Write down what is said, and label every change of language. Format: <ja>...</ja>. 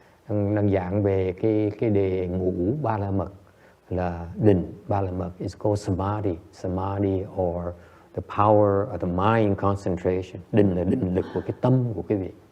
<vi>Đang giảng về cái đề ngũ ba la mật là định ba la mật.</vi> <en>It's called samadhi or the power of the mind concentration.</en> <vi>Định là định lực của cái tâm của quý vị.</vi>